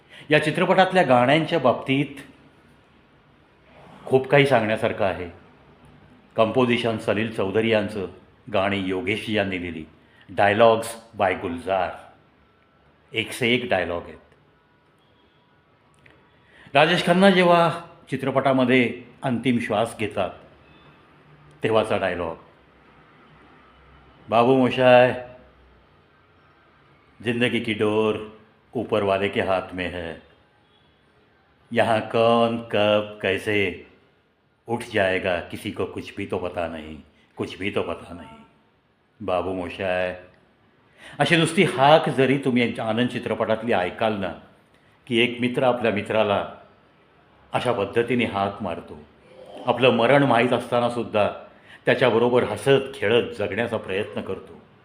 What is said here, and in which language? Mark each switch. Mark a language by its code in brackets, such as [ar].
[mr] या चित्रपटातल्या गाण्यांच्या बाबतीत खूप काही सांगण्यासारखं आहे. कंपोजिशन सलील चौधरी यांचं, गाणी योगेश यांनी लिहिली, डायलॉग्स बाय गुलजार, [hi] एक से एक [mr] डायलॉग आहेत. राजेश खन्ना जेव्हा चित्रपटामध्ये अंतिम श्वास घेतात तेव्हाचा डायलॉग, [hi] बाबू मोशाय, जिंदगी की डोर ऊपर वाले के हाथ में है, यहाँ कौन कब कैसे उठ जाएगा किसी को कुछ भी तो पता नहीं, कुछ भी तो पता नहीं, बाबू मोशाय. [mr] अशी नुसती हाक जरी तुम्ही आनंद चित्रपटातली ऐकाल ना, की एक मित्र आपल्या मित्राला अशा पद्धतीने हाक मारतो, आपलं मरण माहीत असतानासुद्धा त्याच्याबरोबर हसत खेळत जगण्याचा प्रयत्न करतो.